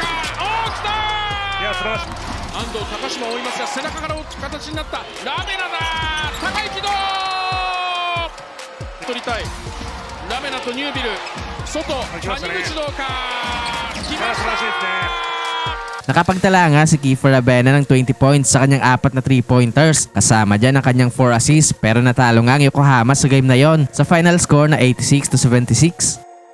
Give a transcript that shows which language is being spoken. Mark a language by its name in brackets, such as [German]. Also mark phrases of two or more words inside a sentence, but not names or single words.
[Japanese] 来たー。いや、素晴らしい。安藤、高島追いますが背中から大きく形になった。ラベナだ、高い軌道取りたい。ラベナとニュービル、外、谷口どうか。来ました。 [Filipino] Nakapagtala nga si Kiefer Abena ng 20 points sa kanyang 4 na 3-pointers. Kasama dyan ang kanyang 4 assists pero natalo nga ang Yokohama sa game na yon sa [English] final score [Filipino] na 86-76.